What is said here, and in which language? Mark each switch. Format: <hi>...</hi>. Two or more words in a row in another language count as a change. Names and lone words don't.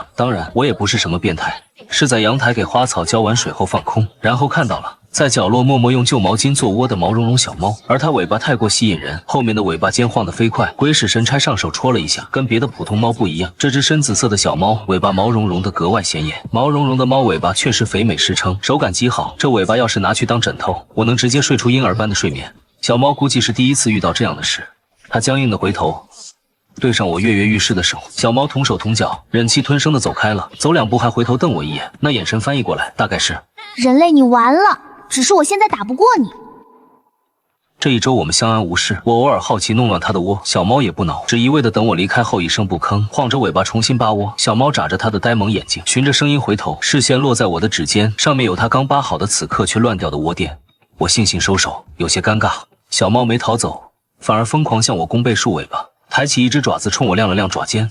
<zh>當然，我也不是什麼變態，是在陽台給花草澆完水後放空，然後看到了在角落默默用舊毛巾做窩的毛茸茸小貓，而它尾巴太過吸引人，後面的尾巴尖晃得飞快，鬼使神差上手戳了一下，跟別的普通貓不一樣。這只深紫色的小貓尾巴毛茸茸的格外顯眼，毛茸茸的貓尾巴確實肥美實誠，手感極好，這尾巴要是拿去當枕頭，我能直接睡出嬰兒般的睡眠。小貓估計是第1次遇到這樣的事，它僵硬的回頭對上我躍躍欲試的手，小貓同手同腳忍氣吞聲的走開了，走2步還回頭瞪我一眼，那眼神翻譯過來大概是人類你完了，只是我現在打不過你。這1周我們相安無事，我偶爾好奇弄亂它的窩，小貓也不惱，只一味的等我離開後一聲不吭，晃着尾巴重新扒窩。小貓眨着它的呆萌眼睛，循着聲音回頭，視線落在我的指尖，上面有它剛扒好的此刻卻亂掉的窩墊。我悻悻收手，有些尷尬。小貓沒逃走，反而瘋狂向我弓背竖尾巴，抬起1只爪子衝我亮了亮爪尖。</zh>